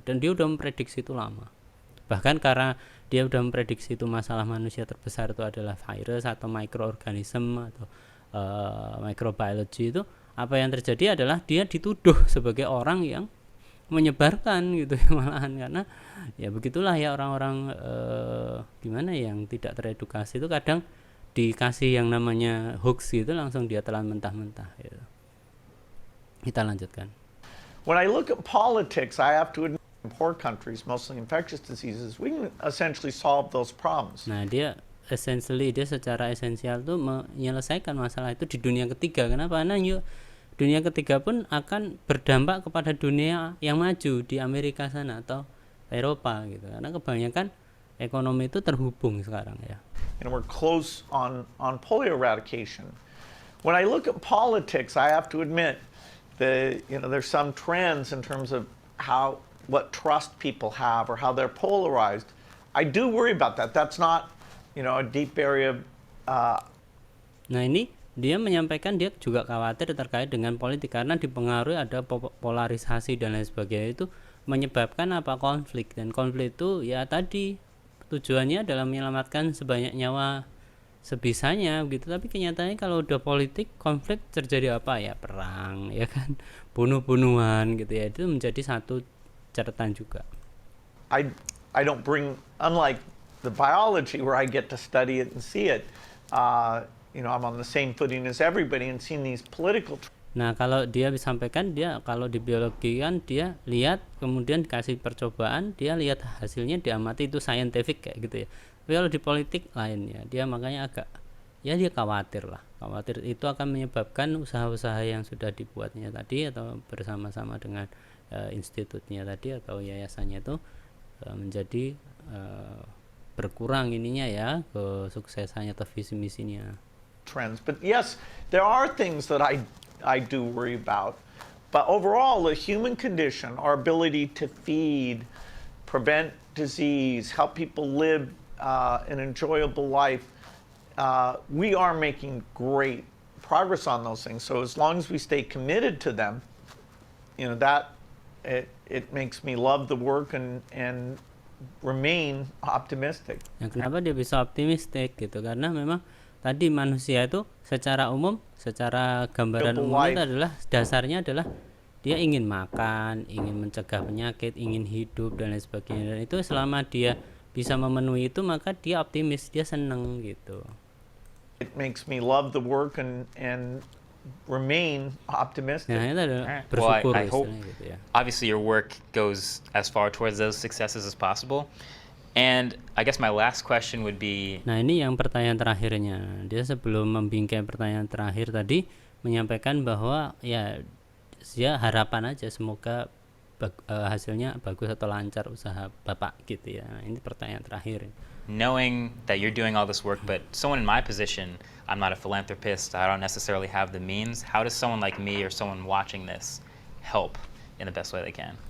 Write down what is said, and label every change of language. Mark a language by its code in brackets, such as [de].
[id] Dan dia udah memprediksi itu lama. Bahkan karena dia udah memprediksi itu masalah manusia terbesar itu adalah virus atau microorganism atau microbiology, itu apa yang terjadi adalah dia dituduh sebagai orang yang menyebarkan gitu ya, malahan karena ya begitulah ya orang-orang gimana yang tidak teredukasi itu kadang dikasih yang namanya hoax gitu langsung dia telan mentah-mentah gitu. Kita lanjutkan. [en] When I look at politics, I have to admit in poor countries, mostly infectious diseases, we can essentially solve those problems. [id] Nah dia secara esensial tuh menyelesaikan masalah itu di dunia ketiga. Kenapa? Karena dunia ketiga pun akan berdampak kepada dunia yang maju di Amerika sana atau Eropa gitu. Karena kebanyakan ekonomi itu terhubung sekarang ya. [en] And we're close on polio eradication. When I look at politics, I have to admit that there's some trends in terms of what trust people have or how they're polarized. I do worry about that. That's not a deep area. [id] Nah ini dia menyampaikan dia juga khawatir terkait dengan politik karena dipengaruhi ada polarisasi dan lain sebagainya, itu menyebabkan konflik, dan konflik itu ya tadi tujuannya adalah menyelamatkan sebanyak nyawa sebisanya gitu. Tapi kenyataannya kalau udah politik, konflik terjadi apa ya, perang ya kan, bunuh-bunuhan gitu ya. Itu menjadi satu catatan juga. [en] I don't bring, unlike the biology where I get to study it and see it, I'm on the same footing as everybody and seeing these political. [id] Nah kalau dia disampaikan, dia kalau di biologi kan dia lihat kemudian dikasih percobaan, dia lihat hasilnya, diamati, itu scientific kayak gitu ya. Tapi kalau di politik lain ya, dia makanya agak ya dia khawatir itu akan menyebabkan usaha-usaha yang sudah dibuatnya tadi atau bersama-sama dengan institutnya tadi atau yayasannya itu menjadi berkurang ininya ya, kesuksesannya atau visi misinya. [en] Trends, but yes, there are things that I do worry about. But overall, the human condition, our ability to feed, prevent disease, help people live an enjoyable life, we are making great progress on those things. So as long as we stay committed to them, that it makes me love the work and remain optimistic. [id] Ya, kenapa dia bisa optimistik gitu? Karena memang tadi manusia itu secara umum, secara gambaran umum itu adalah dasarnya adalah dia ingin makan, ingin mencegah penyakit, ingin hidup dan lain sebagainya. Dan itu selama dia bisa memenuhi itu, maka dia optimis, dia seneng gitu. [en] It makes me love the work and remain optimistic. [id] Nah, itu adalah bersyukur. [en] I hope [id] gitu ya. [en] Obviously your work goes as far towards those successes as possible. And I guess my last question would be. [id] Nah ini yang pertanyaan terakhirnya. Dia sebelum membingkai pertanyaan terakhir tadi menyampaikan bahwa ya harapan aja semoga hasilnya bagus atau lancar usaha Bapak gitu ya. Nah, ini pertanyaan terakhir. [en] Knowing that you're doing all this work, but someone in my position, I'm not a philanthropist, I don't necessarily have the means. How does someone like me or someone watching this help in the best way they can?